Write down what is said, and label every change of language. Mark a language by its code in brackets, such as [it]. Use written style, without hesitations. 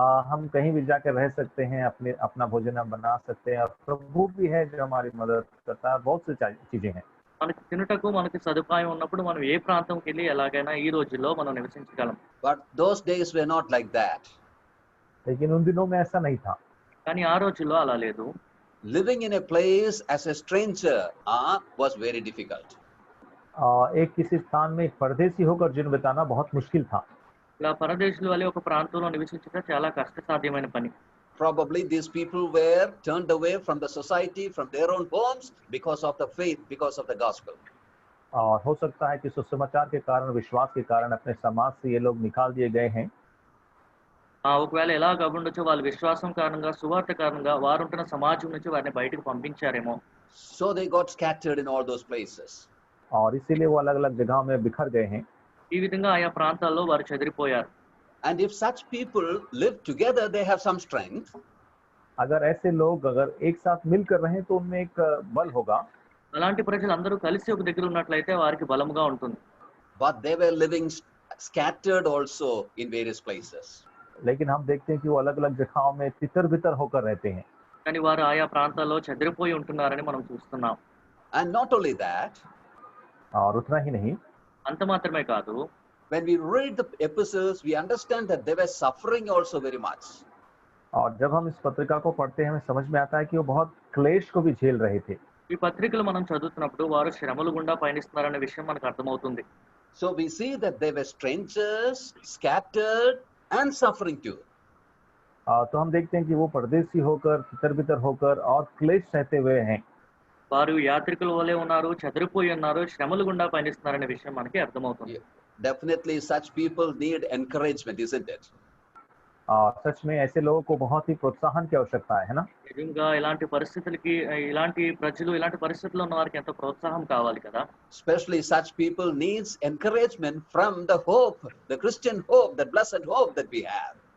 [hi] हम कहीं भी जाकर रह सकते हैं, अपना भोजन हम बना सकते हैं, और प्रभु भी है जो हमारी मदद करता है. बहुत सी चीजें हैं. [te] మనకి తినటకు మనకి సదుపాయం ఉన్నప్పుడు మనం ఏ ప్రాంతంకి వెళ్ళి ఎలాగైనా ఈ రోజుల్లో మనం నివసించగలం. [en] But those days were not like that. [hi] लेकिन उन दिनों में ऐसा नहीं था. [te] కానీ ఆ రోజుల్లో అలా లేదు. [en] Living in a place as a stranger was very difficult. [hi] एक किसी स्थान में एक परदेशी होकर जीवन बिताना बहुत मुश्किल था. [te] ఇలా పరదేశుల వలె ఒక ప్రాంతంలో నివసించడం చాలా కష్టసాధ్యమైన పని. [en] Probably these people were turned away from the society, from their own homes, because of the faith, because of the gospel. [hi] और हो सकता है कि सुसमाचार के कारण, विश्वास के कारण अपने समाज से ये लोग निकाल दिए गए हैं. [te] ఒకవేళ ఎలా ఉండొచ్చు, వాళ్ళ విశ్వాసం కారణంగా, సువార్త కారణంగా వారు ఉంటున్న సమాజం నుంచి వారిని బయటకు పంపించారేమో. [en] So they got scattered in all those places. [hi] और इसीलिए वो अलग-अलग जगहों में बिखर गए हैं. [te] ఈ విధంగా ఆయా ప్రాంతాల్లో వారు చెదిరిపోయారు. [en] And if such people live together, they have some strength. [hi] अगर ऐसे लोग अगर एक साथ मिलकर रहें तो उनमें एक बल होगा. [te] అలాంటి ప్రజలు అందరూ కలిసి ఒక దగ్గర ఉన్నట్లయితే వారికి బలముగా ఉంటుంది. [en] But they were living scattered also in various places. [hi] लेकिन हम देखते हैं कि वो अलग-अलग जगहों में तितर-बितर होकर रहते हैं. [te] కానీ వారు ఆయా ప్రాంతాల్లో చెదిరిపోయి ఉంటున్నారని మనం చూస్తున్నాం. [en] And not only that, [hi] और उतना ही नहीं, [te] అంత మాత్రమే కాదు, [en] when we read the epistles, we understand that they were suffering also very much. [hi] और जब हम इस पत्रिका को पढ़ते हैं हमें समझ में आता है कि वो बहुत क्लेश को भी झेल रहे थे. [te] ఈ పత్రికలు మనం చదువుతున్నప్పుడు వారు శ్రమలు గుండా పయనిస్తున్నారనే విషయం మనకు అర్థమవుతుంది. [en] So we see that they were strangers, scattered and suffering too. [hi] तो हम देखते हैं कि वो परदेशी होकर, तितर-बितर होकर और क्लेश सहते हुए हैं. [te] వారు యాత్రికుల వలె ఉన్నారు, చెదిరిపోయి ఉన్నారు, శ్రమలు గుండా పయనిస్తున్నారనే విషయం మనకి అర్థమవుతుంది. [en] Definitely such people need encouragement, isn't it? [hi] सच में ऐसे लोगों को बहुत ही प्रोत्साहन की आवश्यकता है ना. [te] నిజంగా ఇలాంటి పరిస్థితులకి, ఇలాంటి ప్రజలు ఇలాంటి పరిస్థితుల్లో ఉన్న వారికి ఎంతో ప్రోత్సాహం కావాలి కదా. [en] Especially such people needs encouragement from the hope, the Christian hope, the blessed hope that we have.